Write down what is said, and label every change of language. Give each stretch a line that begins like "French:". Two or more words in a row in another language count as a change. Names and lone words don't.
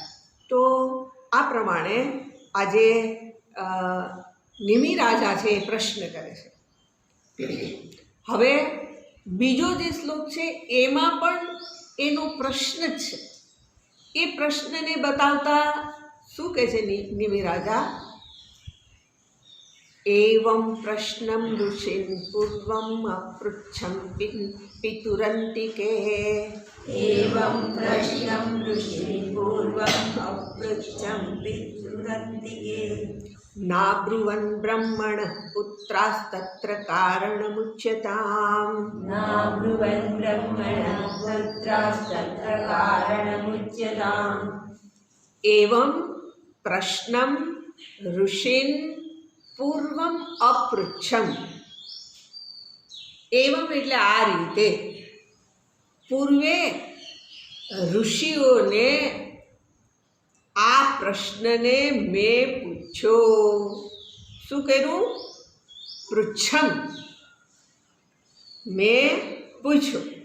Gujarati: તો આ પ્રમાણે આજે નિમિ રાજા છે એ પ્રશ્ન કરે છે. હવે બીજો જે શ્લોક છે એમાં પણ એનો પ્રશ્ન જ છે. એ પ્રશ્નને બતાવતા શું કહે છે નિમિ રાજા?
Sanskrit: एवं प्रश्नं ऋषिन् पूर्वम् अपृच्छं पितुरन्तिके एवं प्रश्नं ऋषिः पूर्वम् अपृच्छं पितुरन्तिके नाब्रुवन् ब्रह्मणः पुत्रास्तत्र कारणमुच्यताम् नाब्रुवन् ब्रह्मणः पुत्रास्तत्र कारणमुच्यताम् एवं प्रश्नं ऋषिन् પૂર્વમ અપૃચ્છમ એવમ
Gujarati: એટલે આ રીતે પૂર્વે ઋષિઓને આ પ્રશ્નને મેં પૂછ્યો. શું કર્યું? પૃચ્છમ, મેં પૂછ્યો.